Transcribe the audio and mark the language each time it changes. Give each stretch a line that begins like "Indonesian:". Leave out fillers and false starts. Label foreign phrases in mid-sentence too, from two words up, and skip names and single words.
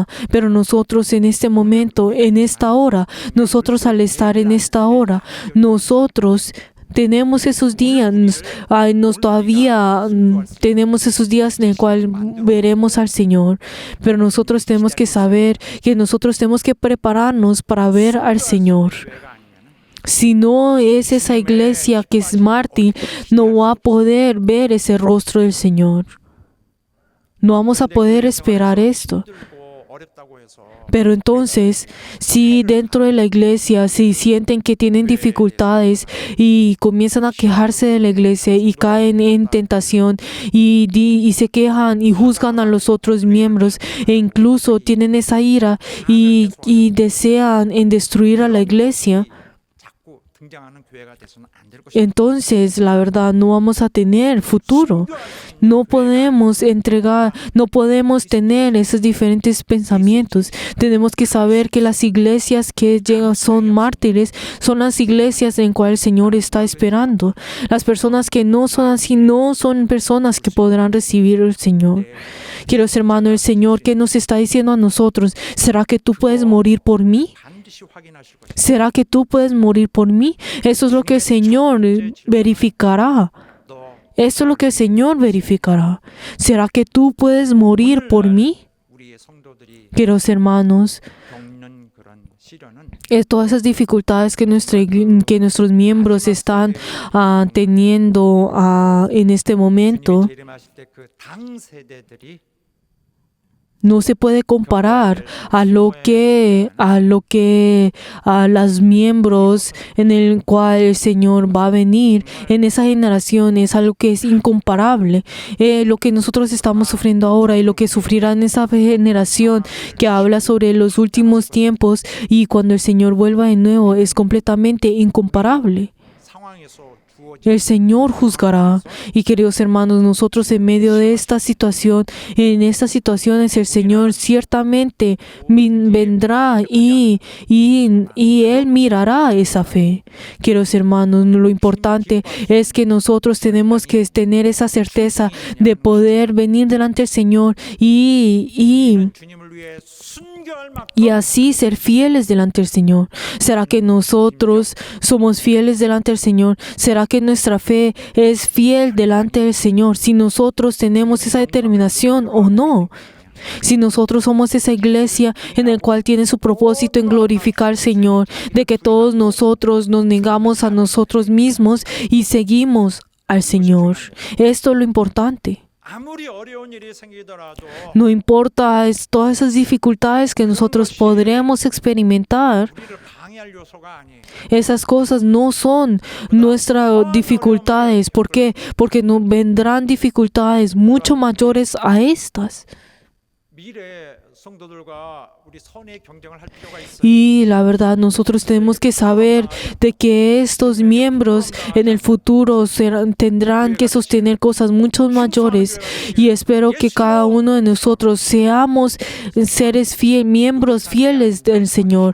Spanish: Pero nosotros en este momento, en esta hora, nosotros al estar en esta hora, nosotros tenemos esos días, todavía tenemos esos días en el cual veremos al Señor, pero nosotros tenemos que saber que nosotros tenemos que prepararnos para ver al Señor. Si no es esa iglesia que es mártir, no va a poder ver ese rostro del Señor. No vamos a poder esperar esto.
Korean: 힘들고 어렵다고 해서
Spanish: Pero entonces, si dentro de la iglesia, si sienten que tienen dificultades y comienzan a quejarse de la iglesia y caen en tentación y se quejan y juzgan a los otros miembros e incluso tienen esa ira y desean en destruir a la iglesia,
Korean: 자꾸 등장하는 교회가 돼서는 안 될 것입니다.
Spanish: entonces la verdad no vamos a tener futuro. No podemos no podemos tener esos diferentes pensamientos. Tenemos que saber que las iglesias que llegan son mártires, son las iglesias en cuales el Señor está esperando. Las personas que no son así no son personas que podrán recibir al Señor. Queridos hermanos, el Señor, ¿qué nos está diciendo a nosotros? ¿Será que tú puedes morir por mí?
Korean: 반드시 확인하실 것입니다.
Spanish: ¿Será que tú puedes morir por mí? Eso es lo que el Señor verificará.
Korean: 너
Spanish: Eso es lo que el Señor verificará. ¿Será que tú puedes morir por mí?
Korean: 우리의 성도들이
Spanish: Queridos hermanos,
Korean: 겪는 그런 시련은
Spanish: todas esas dificultades que nuestros miembros están teniendo en este momento
Korean: 주님이 재림하실 때 그 당 세대들이
Spanish: no se puede comparar a las miembros en el cual el Señor va a venir en esa generación. Es algo que es incomparable. Lo que nosotros estamos sufriendo ahora y lo que sufrirá en esa generación que habla sobre los últimos tiempos y cuando el Señor vuelva de nuevo es completamente incomparable.
Korean: 상황에서 주어진
Spanish: El Señor juzgará. Y queridos hermanos, nosotros en medio de esta situación, en estas situaciones, el Señor ciertamente vendrá y Él mirará esa fe. Queridos hermanos, lo importante es que nosotros tenemos que tener esa certeza de poder venir delante del Señor y
Korean: 주님을 위해 순교할 만큼
Spanish: y así ser fieles delante del Señor. ¿Será que nosotros somos fieles delante del Señor? ¿Será que nuestra fe es fiel delante del Señor? Si nosotros tenemos esa determinación o no. Si nosotros somos esa iglesia en la cual tiene su propósito en glorificar al Señor, de que todos nosotros nos negamos a nosotros mismos y seguimos al Señor. Esto es lo importante.
Korean: 아무리 어려운 일이 생기더라도
Spanish: No importa todas esas dificultades que nosotros podremos experimentar,
Korean: 우리를 방해할 요소가 아니에요.
Spanish: esas cosas no son nuestras dificultades. ¿Por qué? Porque no vendrán dificultades mucho mayores a estas.
Korean: 미래 성도들과 우리 선의 경쟁을 할 필요가 있어요.
Spanish: Y la verdad, nosotros tenemos que saber de que estos miembros en el futuro tendrán que sostener cosas mucho mayores. Y espero que cada uno de nosotros seamos seres miembros fieles del Señor.